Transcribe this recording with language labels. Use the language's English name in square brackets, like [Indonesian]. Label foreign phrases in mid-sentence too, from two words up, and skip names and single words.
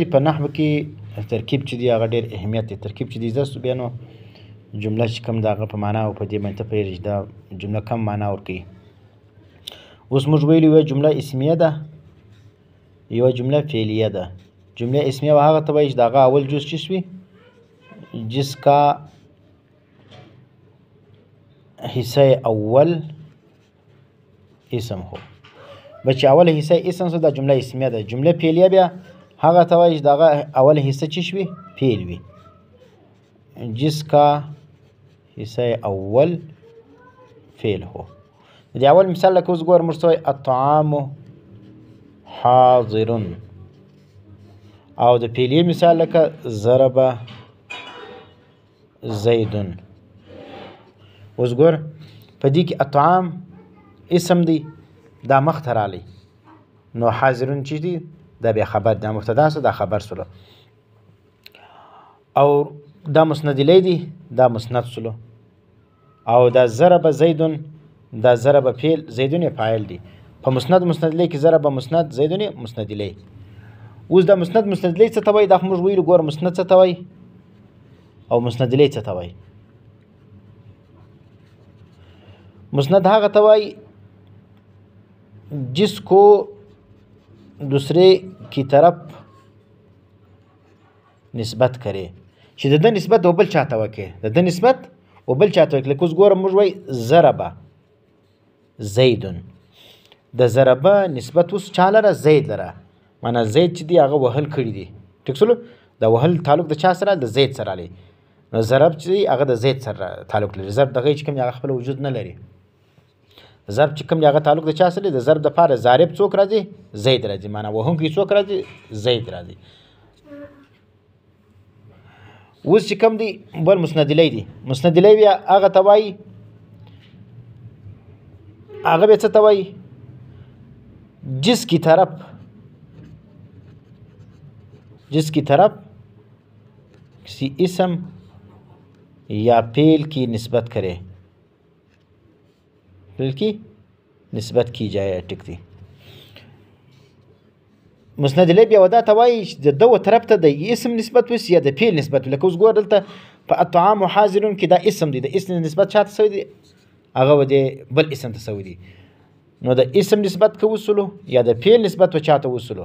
[Pashto] په نحوه کې ترکیب چې دی هغه ډېر اهمیت دی. ترکیب چې دی زده سو بیا نو جمله چې کوم د هغه په معنا او په دې باندې ته پوهېږې چې دا جمله کم معنا ورکوي. اوس موږ ویلي یوه جمله اسمیه ده، یوه جمله فعلیه ده. جمله اسمیه به هغه ته وایي چې د هغه اول جز چیز وي، [Urdu] جس کا حصہ اول اسم ہو. [Pashto] بچ اول حصہ اسم سو دا جمله اسمیه ده. جمله فعلیه بیا هغه ته وایي چې د هغه اول حصہ چی وي؟ فعل وي. [Urdu] جس کا حصہ اول فعل هو. [Pashto] د اول مثال لکه اوس ګوره موږ څه وایي؟ [Arabic] الطعام حاضر. [Pashto] او د فعلیه مثال لکه [Arabic] ضرب زید. [Pashto] اوس ګوره په دې کې الطعام اسم دی، دا مخته رالی، نو حاضرون چې دی دا بیا خبر، دا مبتدا سو، دا خبر سلو. او دا مسند الی دی، دا مسند سلو. او دا [Arabic] ضرب زیدون، [Pashto] دا ضرب فعل، زیدون فاعل دی. په مسند الی کې ضرب مسند، زیدون مسند الی. اوس دا مسند الی څه ته وایي؟ دا خو موږ ویلو ګوره مسند څه ته وایي او مسند الی څه ته وایي. مسند هغه ته وایي [Urdu] جس کو دوسرے کی طرف نسبت کرے، [Pashto] چې د ده نسبت و بل چاته وکړي، د ده نسبت و بل چاته وکړي. لکه اوس ګوره موږ وایي [Arabic] ضربه زیدون. [Pashto] د ضربه نسبت اوس چا لره؟ زید لره. معنا زید چې دی هغه وهل کړي دي. ټیک سلو؟ د وهل تعلق د چا سره؟ د زید سره لري. نو ضرب چې دی هغه د زید سره تعلق لري. ضرب دغه چې کوم هغه خپل وجود نه لري. ضرب چې کوم هغه تعلق د چا سره دی؟ د ضرب دپاره ضارب څوک راځي؟ زید راځي. معنا وهونکی څوک راځي؟ زید راځي. اوس چې کوم دی بل مسند الی دی. مسند الی بیا هغه ته وایي، هغه بیا څه ته وایي؟ [Urdu] جس کی طرف کسی اسم یا فعل کی نسبت کرے، فعل کی نسبت کی جائے. [Pashto] ټیک دی. مسند الی بیا ودا ته وایي چې د ده طرف ته د اسم نسبت وسي یا د فعل نسبت وي. لکه اوس ګوره دلته په [Arabic] الطعام حاضرون [Pashto] کې دا اسم دی، د اسم نسبت چاته سوی دی؟ هغه و دې بل اسم ته سوی دی. نو د اسم نسبت که وسلو یا د فعل نسبت و چاته وسلو.